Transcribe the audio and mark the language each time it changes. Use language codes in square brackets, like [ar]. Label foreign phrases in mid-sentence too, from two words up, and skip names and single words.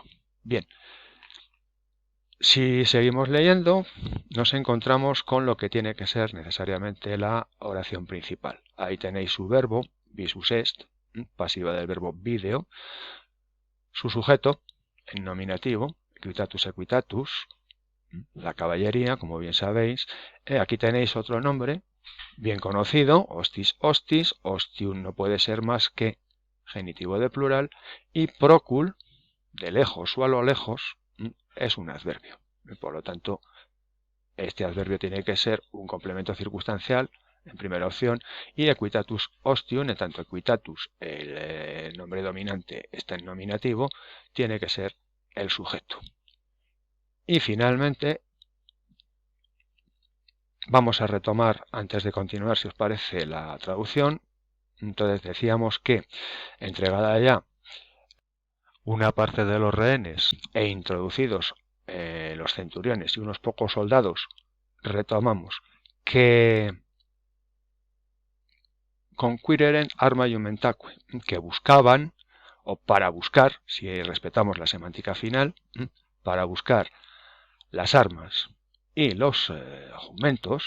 [es] Bien, si seguimos leyendo, nos encontramos con lo que tiene que ser necesariamente la oración principal. Ahí tenéis su verbo, [la] visus est, [es] pasiva del verbo video, su sujeto, en nominativo, [la] equitatus equitatus, [es] la caballería, como bien sabéis. Aquí tenéis otro nombre, bien conocido, [la] hostis hostis, ostium [es] no puede ser más que genitivo de plural, y procul, de lejos o a lo lejos, es un adverbio. Por lo tanto, este adverbio tiene que ser un complemento circunstancial en primera opción, y [la] equitatus ostium, [es] en tanto equitatus, el nombre dominante, está en nominativo, tiene que ser el sujeto. Y finalmente, vamos a retomar, antes de continuar, si os parece, la traducción. Entonces decíamos que, entregada ya una parte de los rehenes e introducidos los centuriones y unos pocos soldados, retomamos que [la] conquireren arma iumentaque, [es] que buscaban, o para buscar, si respetamos la semántica final, para buscar las armas y los jumentos.